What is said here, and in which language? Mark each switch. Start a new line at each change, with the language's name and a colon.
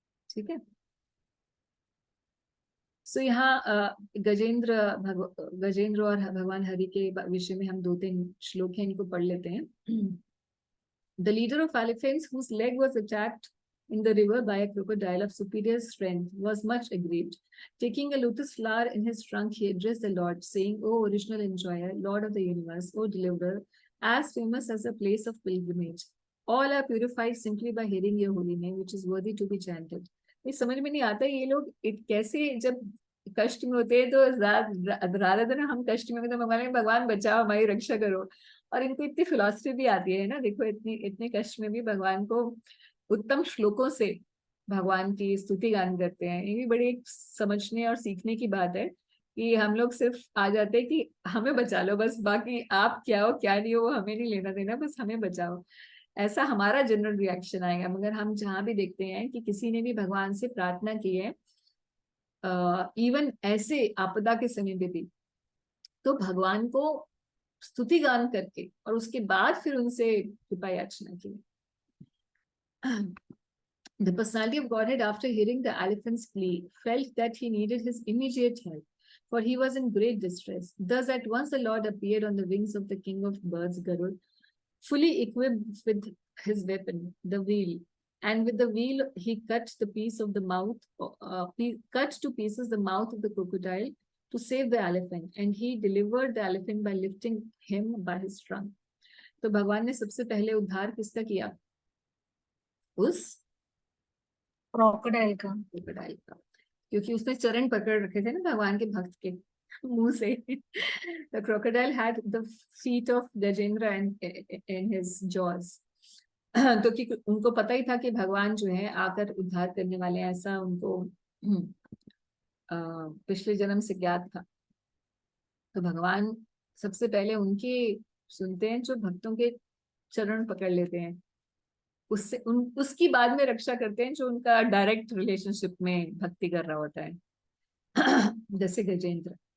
Hindi: ठीक है, सो यहाँ गजेंद्र और भगवान हरि के विषय में हम 2-3 श्लोक हैं, इनको पढ़ लेते हैं।
English: The leader of elephants, whose leg was attacked in the river by a crocodile of superior strength, was much aggrieved. Taking a lotus flower in his trunk, he addressed the Lord, saying, "O original enjoyer, Lord of the universe, O deliverer, as famous as a place of pilgrimage, all are purified simply by hearing your holy name, which is worthy to be chanted."
Hindi: ये समझ में नहीं आता ये लोग कैसे जब कष्ट में होते हैं तो राधा दिन हम कष्ट में, तो भगवान बचाओ, हमारी रक्षा करो, और इनको इतनी फिलॉसफी भी आती है ना, देखो इतने कष्ट में भी भगवान को उत्तम श्लोकों से भगवान की स्तुति गान करते हैं। ये भी बड़ी एक समझने और सीखने की बात है कि हम लोग सिर्फ आ जाते हैं कि हमें बचा लो बस, बाकी आप क्या हो क्या नहीं हो वो हमें नहीं लेना देना, बस हमें बचाओ, ऐसा हमारा जनरल रिएक्शन आएगा। मगर हम जहाँ भी देखते हैं कि किसी ने भी भगवान से प्रार्थना की है, इवन ऐसे आपदा के समय पे भी, तो भगवान को स्तुति गान करके और उसके बाद फिर उनसे कृपा याचना की।
English: The personality of Godhead, after hearing the elephant's plea, felt that he needed his immediate help, for he was in great distress. Thus at once the Lord appeared on the wings of the king of birds, Garud, fully equipped with his weapon, the wheel. and with the wheel he cut the piece of the mouth, cut to pieces the mouth of the crocodile to save the elephant, and he delivered the elephant by lifting him by his trunk.
Hindi: तो भगवान ने सबसे पहले उद्धार किसका किया? उस crocodile का। क्रोकोडाइल का, क्योंकि उसने चरण पकड़ रखे थे ना भगवान के भक्त के मुंह से।
English: The crocodile had the feet of Gajendra in his jaws.
Hindi: तो कि उनको पता ही था कि भगवान जो है आकर उद्धार करने वाले हैं, ऐसा उनको पिछले जन्म से ज्ञात था। तो भगवान सबसे पहले उनके सुनते हैं जो भक्तों के चरण पकड़ लेते हैं, उससे उसकी बाद में रक्षा करते हैं जो उनका डायरेक्ट रिलेशनशिप में भक्ति कर रहा होता है, जैसे गजेंद्र।